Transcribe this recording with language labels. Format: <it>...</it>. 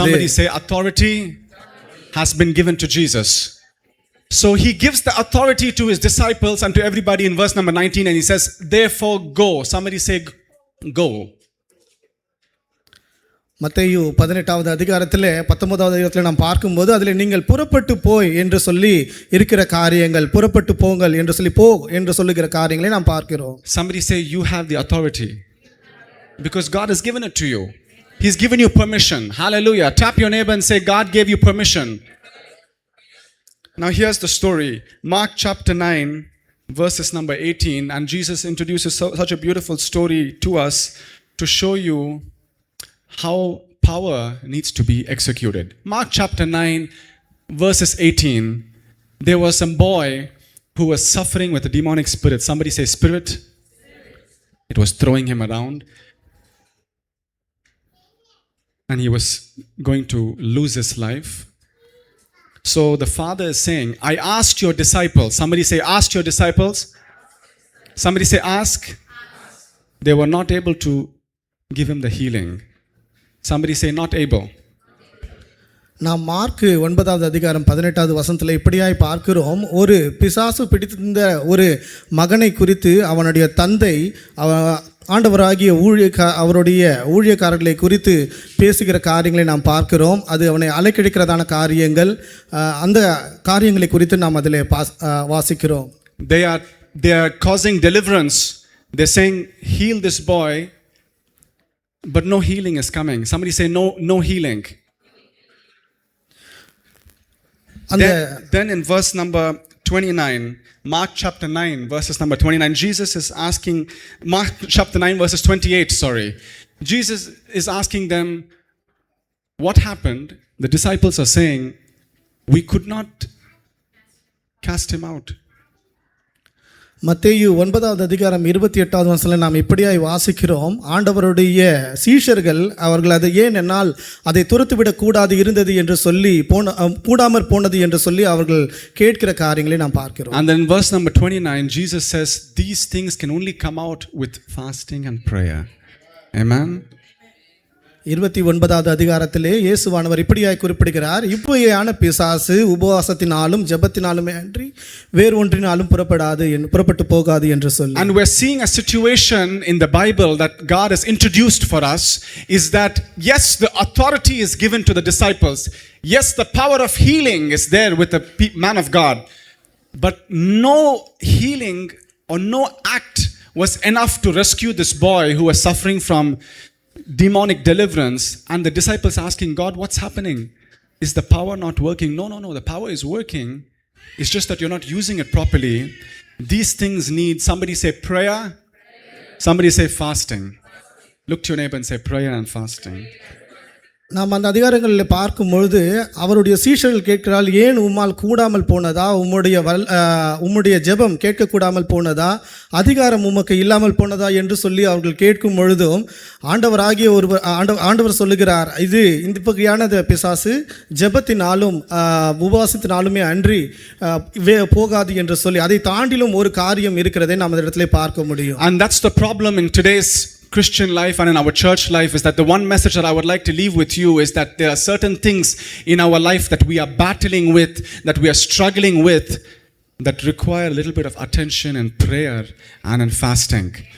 <en>Somebody say authority has been given to Jesus. So he gives the authority to his disciples and to everybody in verse number 19, and he says, therefore go. Somebody say go.</en> <ta>மத்தேயு 18வது அதிகாரத்தில் 19வது அதிகாரத்தில் நாம் பார்க்கும்போது அதில் நீங்கள் புறப்பட்டு போய் என்று சொல்லி இருக்கிற காரியங்கள், புறப்பட்டு போங்கள் என்று சொல்லி போ என்று சொல்லுகிற காரியங்களை நாம் பார்க்கிறோம்.</ta> <en>Somebody say you have the authority because God has given it to you. He's given you permission. Hallelujah. Tap your neighbor and say God gave you permission. Now here's the story. Mark chapter 9 verses number 18, and Jesus introduces such a beautiful story to us to show you how power needs to be executed. Mark chapter 9 verses 18, there was some boy who was suffering with a demonic spirit. Somebody say spirit. It was throwing him around and he was going to lose his life. So the father is saying, I asked your disciples. Somebody say asked your disciples. Somebody say ask. They were not able to give him the healing. Somebody say not able.</en> <ta>நாம் mark 9வது அதிகாரம் 18வது வசனத்தில் இப்படியாய் பார்க்கிறோம். ஒரு பிசாசு பிடித்திருந்த ஒரு மகனை குறித்து அவனுடைய தந்தை ஆண்டவராகிய அவருடைய ஊழியக்காரர்களை குறித்து பேசுகிற காரியங்களை நாம் பார்க்கிறோம். அது அவனை அலைக்கழிக்கிறதான காரியங்கள், அந்த காரியங்களை குறித்து நாம் அதில் வாசிக்கிறோம்.</ta> <en>They are causing deliverance. They're saying heal this boy, but no healing is coming. Somebody say no healing. Then in verse number 29. Mark chapter 9, verses number 29. Jesus is asking, Mark chapter 9, verses 28, sorry. Jesus is asking them, what happened? The disciples are saying, we could not cast him out.</en> <ta>மத்தேயு 9வது அதிகாரம் 28வது வசனத்தில் நாம் இப்படியாய் வாசிக்கிறோம். ஆண்டவருடைய சீஷர்கள் அவர்கள் அதை ஏன் என்னால் அதை துரத்துவிடக் கூடாது இருந்தது என்று சொல்லி கூடாமற் போனது என்று சொல்லி அவர்கள் கேட்கிற காரியங்களை நாம் பார்க்கிறோம்.</ta> <en>And then verse number 29, Jesus says, these things can only come out with fasting and prayer. Amen.</en> <ta>29வது அதிகாரத்திலே இயேசுவானவர் இப்படியாய் குறிப்பிடுகிறார், இப்படியான பிசாசு உபவாசத்தினாலும் ஜெபத்தினாலுமே அன்றி வேறு ஒன்றினாலும் புறப்பட்டு போகாது என்று சொல்லி.</ta> <en>And we're seeing a situation in the Bible that God has introduced for us is that yes, the authority is given to the disciples. Yes, the power of healing is there with the man of God. But no healing or no act was enough to rescue this boy who was suffering from demonic deliverance, and the disciples asking God, what's happening? Is the power not working? No, the power is working. It's just that you're not using it properly. These things need, somebody say prayer, somebody say fasting. Look to your neighbor and say prayer and fasting.</en> <ta>நாம் அந்த அதிகாரங்களில் பார்க்கும் பொழுது அவருடைய சீஷர்கள் கேட்கிறாள், ஏன் உம்மால் கூடாமல் போனதா, உம்முடைய ஜெபம் கேட்கக்கூடாமல் போனதா, அதிகாரம் உமக்கு இல்லாமல் போனதா என்று சொல்லி அவர்கள் கேட்கும் பொழுதும் ஆண்டவராகிய ஆண்டவர் சொல்லுகிறார், இது இந்த வகையான பிசாசு ஜெபத்தினாலும் உபவாசத்தினாலுமே அன்றி போகாது என்று சொல்லி அதை தாண்டிலும் ஒரு காரியம் இருக்கிறதை நாம் அந்த இடத்துல பார்க்க முடியும்.</ta> <en>And that's the problem in today's Christian life and in our church life, is that the one message that I would like to leave with you is that there are certain things in our life that we are battling with, that we are struggling with, that require a little bit of attention and prayer and in fasting.</en>